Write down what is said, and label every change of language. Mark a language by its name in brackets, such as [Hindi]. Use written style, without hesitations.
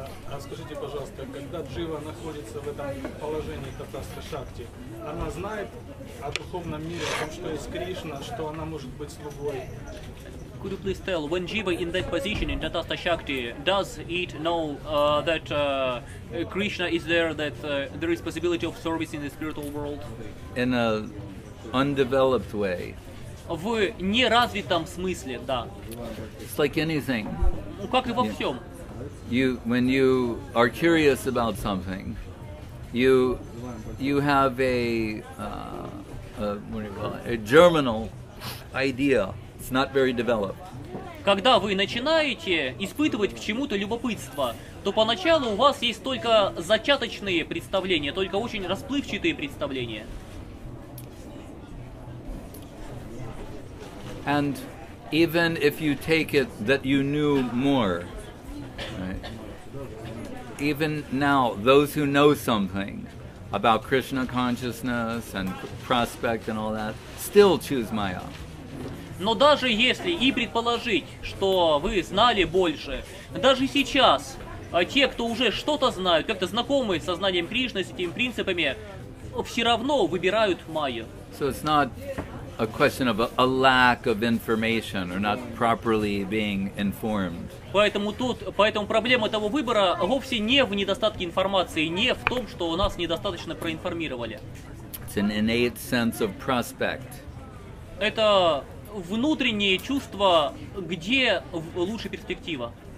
[Russian] А скажите, пожалуйста, когда джива находится в этом положении татастха шакти, она знает о духовном мире, о том, что есть Кришна, что она может быть слугой? [English] Could you please tell, when Jiva in that position in Tatastha Shakti, does it know that Krishna is there, that there is possibility of service in the spiritual world? In an undeveloped way. [Russian] В неразвитом смысле, да. [English] It's like anything. [Russian] Ну, как и во всем. [English] When you are curious about something, you have a what do you call it? A germinal idea. It's not very developed. [Russian] Когда вы начинаете испытывать к чему-то любопытство, то поначалу у вас есть только зачаточные представления, только очень расплывчатые представления. [English] And even if you take it that you knew more, right? Even now, those who know something about Krishna consciousness and prospect and all that, still choose Maya. [Russian] Но даже если и предположить, что вы знали больше, даже сейчас те, кто уже что-то знают, как-то знакомы с сознанием Кришны, с этими принципами, все равно выбирают майю. [English] So it's not a question of a lack of information or not properly being informed. [Russian] Поэтому проблема этого выбора вовсе не в недостатке информации, не в том, что нас недостаточно проинформировали. [English] It's an innate sense of prospect. [Russian] Это внутреннее чувство, где лучше перспектива.